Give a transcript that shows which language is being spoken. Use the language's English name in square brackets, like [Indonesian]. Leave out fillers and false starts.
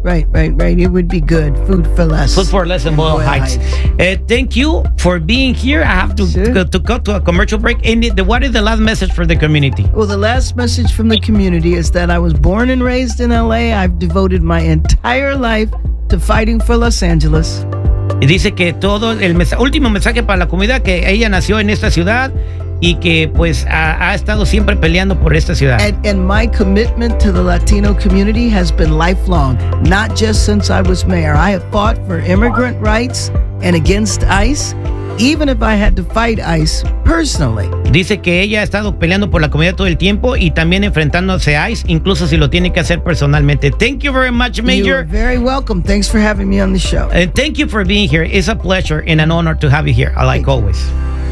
[English] Right. It would be good. Food for Less. Food for Less in Boyle Heights. Thank you for being here. I have to cut to a commercial break. And what is the last message for the community? Well, the last message from the community is that I was born and raised in L.A. I've devoted my entire life to fighting for Los Angeles. [Spanish] Y dice que todo el último mensaje para la comunidad, que ella nació en esta ciudad y que pues ha estado siempre peleando por esta ciudad. [English] And my commitment to the Latino community has been lifelong, not just since I was mayor. I have fought for immigrant rights and against ICE. even if I had to fight ICE personally. [Spanish] Dice que ella ha estado peleando por la comida todo el tiempo y también enfrentándose a ICE, incluso si lo tiene que hacer personalmente. [English] Thank you very much, Major. You're very welcome. Thanks for having me on the show. And thank you for being here. It's a pleasure and an honor to have you here, like always. You.